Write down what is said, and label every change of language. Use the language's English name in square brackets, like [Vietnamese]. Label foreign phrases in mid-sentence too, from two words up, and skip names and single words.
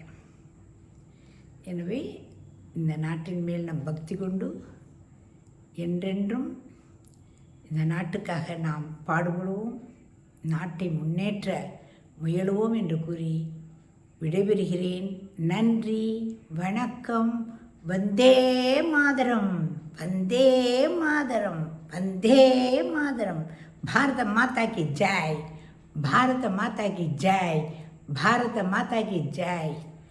[Tamil] எனவே இந்த நாட்டின் மேல் நம் பக்தி கொண்டு என்றென்றும் இந்த நாட்டுக்காக நாம் பாடுபடுவோம், நாட்டை முன்னேற்ற முயலுவோம் என்று கூறி விடைபெறுகிறேன். நன்றி, வணக்கம். வந்தே மாதரம், வந்தே மாதரம், வந்தே மாதரம். [Hindi] भारत माता की जय, भारत माता की जय, भारत माता की जय.